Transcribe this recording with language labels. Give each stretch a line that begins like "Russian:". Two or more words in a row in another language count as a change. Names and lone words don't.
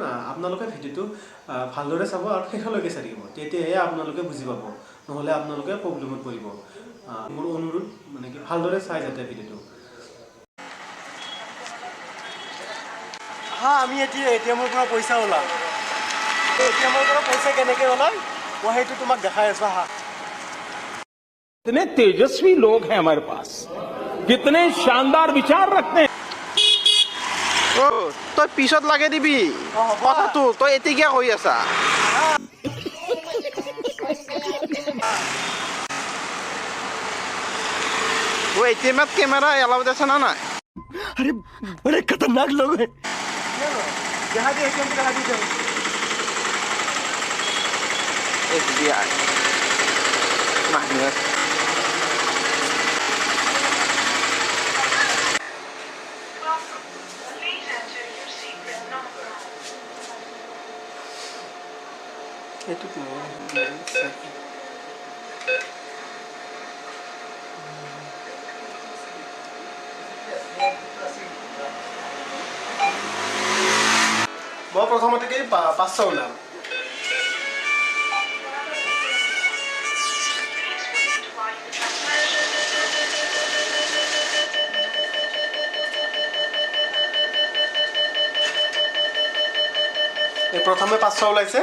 Assamese: আপোনালোকে ভিডিঅ'টো ভালদৰে চাব আৰু শেষলৈকে চাই থাকিব, তেতিয়াহে আপোনালোকে বুজি পাব, নহ'লে আপোনালোকে প্ৰব্লেমত পৰিব। মোৰ অনুৰোধ মানে কি ভালদৰে চাই যাতে ভিডিঅ'টো। আমি এতিয়া ATM-ৰ পৰা পইচা ওলাম। ATM-ৰ পৰা পইচা কেনেকৈ ওলাই মই সেইটো তোমাক দেখাই আছো। আহা।
Hindi: कितने तेजस्वी लोग हैं हमारे पास, कितने शानदार विचार रखते हैं।
Assamese: তই পিছত লাগে দিবি কথাটো, তই এতিয়া কৈ আছা। ATM-ত কেমেৰা এলাউড আছে না নাই?
Hindi: अरे बड़े खतरनाक लोग हैं। यहाँ भी ATM करा दीजिए।
Assamese: SBI Mahmud itu মই প্ৰথমতে কি 500 ওলাম। প্ৰথমে 500 ওলাইছে।